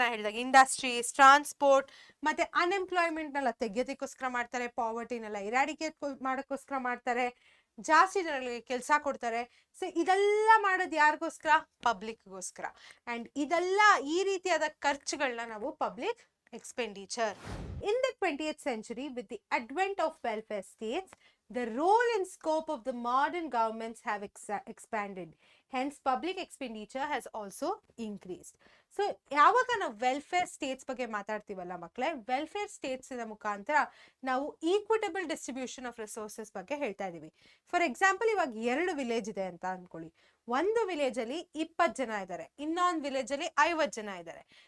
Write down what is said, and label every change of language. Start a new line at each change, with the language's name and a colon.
Kannada: ನಾ ಹೇಳಿದಾಗ industries, transport, ಮತ್ತೆ ಅನ್ಎಂಪ್ಲಾಯ್ಮೆಂಟ್ನೆಲ್ಲ ತೆಗೆಯೋದಕ್ಕೋಸ್ಕರ ಮಾಡ್ತಾರೆ, ಪಾವರ್ಟಿನೆಲ್ಲ ಇರಾಡಿಕೇಟ್ ಮಾಡೋಕ್ಕೋಸ್ಕರ ಮಾಡ್ತಾರೆ, ಜಾಸ್ತಿ ಜನಗಳಿಗೆ ಕೆಲಸ ಕೊಡ್ತಾರೆ. ಸೊ ಇದೆಲ್ಲ ಮಾಡೋದು ಯಾರಿಗೋಸ್ಕರ? ಪಬ್ಲಿಕ್ಗೋಸ್ಕರ. ಅಂಡ್ ಇದೆಲ್ಲ ಈ ರೀತಿಯಾದ ಖರ್ಚುಗಳನ್ನ ನಾವು public expenditure.
English: In the 20th century, with the advent of welfare states, the role and scope of the modern governments have expanded. Hence, public expenditure has also increased.
Kannada: So, ಯಾವಾಗ ನಾವು welfare States ಬಗ್ಗೆ ಮಾತಾಡ್ತೀವಲ್ಲ ಮಕ್ಕಳೇ, welfare States ಮುಖಾಂತರ ನಾವು
English: equitable distribution of resources
Kannada: ಬಗ್ಗೆ ಹೇಳ್ತಾ ಇದೀವಿ. For example, ಇವಾಗ 2 ವಿಲೇಜ್ ಇದೆ ಅಂತ ಅನ್ಕೊಳ್ಳಿ. ಒಂದು ವಿಲೇಜ್ ಅಲ್ಲಿ 20 ಜನ ಇದ್ದಾರೆ, ಇನ್ನೊಂದು ವಿಲೇಜ್ ಅಲ್ಲಿ 50 ಜನ ಇದ್ದಾರೆ.